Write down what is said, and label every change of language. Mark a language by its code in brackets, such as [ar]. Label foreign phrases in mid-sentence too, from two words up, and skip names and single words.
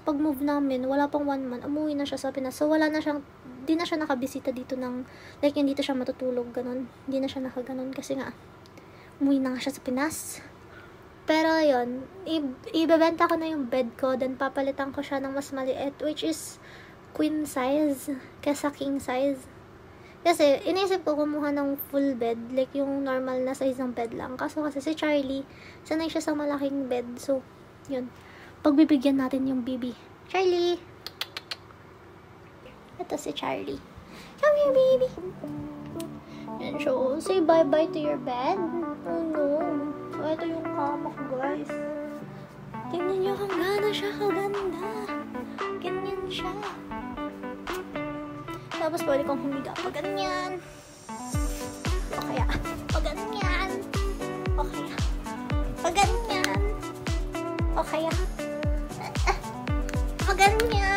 [tl] Pag move namin, wala pang 1 month, umuwi na siya sa Pinas. So, wala na siyang, di na siya nakabisita dito ng, like, hindi dito siya matutulog, ganun. Hindi na siya nakaganon kasi nga, umuwi na nga siya sa Pinas. Pero, yun, ibebenta ko na yung bed ko, then papalitan ko siya ng mas maliit, [en] which is queen size, kesa king size. [tl] Kasi, inisip ko kumuha ng [en] full bed, [tl] like yung normal na size ng bed lang. Kaso kasi si Charlie, sanay siya sa malaking bed. So, yun. Pagbibigyan natin yung baby. Charlie! Ito si Charlie. [en] Come here, baby! Yan, so, say bye-bye to your bed. Oh, no. So, [tl] ito yung kama ko, guys. Tingnan nyo kung gano'n siya kaganda. Ganyan siya. Tapos, pwede kong humiga pa ganyan. O kaya, pa ganyan. O kaya, pa ganyan. O kaya, pa ganyan.